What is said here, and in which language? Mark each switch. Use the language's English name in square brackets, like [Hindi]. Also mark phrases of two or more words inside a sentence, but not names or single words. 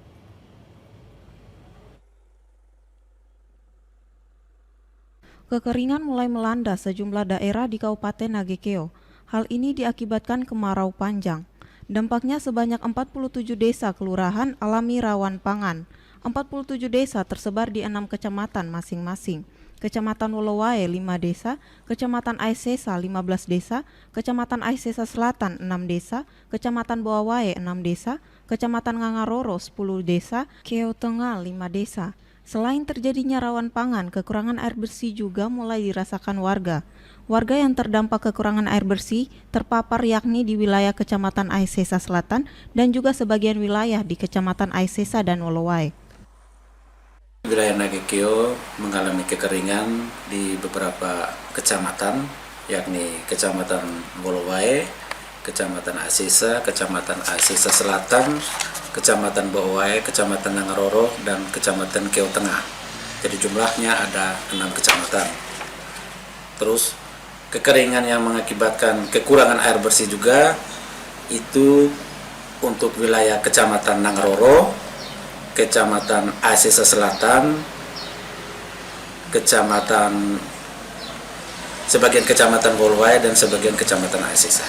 [Indonesian] Kekeringan mulai melanda sejumlah daerah di Kabupaten Nagekeo. Hal ini diakibatkan kemarau panjang. Dampaknya sebanyak 47 desa kelurahan alami rawan pangan. 47 desa tersebar di 6 kecamatan masing-masing. Kecamatan Wolowai 5 desa, Kecamatan Aisesa 15 desa, Kecamatan Aisesa Selatan 6 desa, Kecamatan Boawai 6 desa, Kecamatan Ngangaroro 10 desa, Keo Tengah 5 desa. Selain terjadinya rawan pangan, kekurangan air bersih juga mulai dirasakan warga. Warga yang terdampak kekurangan air bersih terpapar yakni di wilayah Kecamatan Aisesa Selatan dan juga sebagian wilayah di Kecamatan Aisesa dan Wolowai. Wilayah Nagekeo mengalami kekeringan di beberapa kecamatan, yakni Kecamatan Wolowai, Kecamatan Aisesa, Kecamatan Aisesa Selatan, Kecamatan Boawai, Kecamatan Ngangaroro, dan Kecamatan Keo Tengah. Jadi jumlahnya ada 6 kecamatan. Terus kekeringan yang mengakibatkan kekurangan air bersih juga itu untuk wilayah Kecamatan Ngangaroro, Kecamatan Aisesa Selatan, sebagian Kecamatan Wolowai, dan sebagian Kecamatan Aisesa.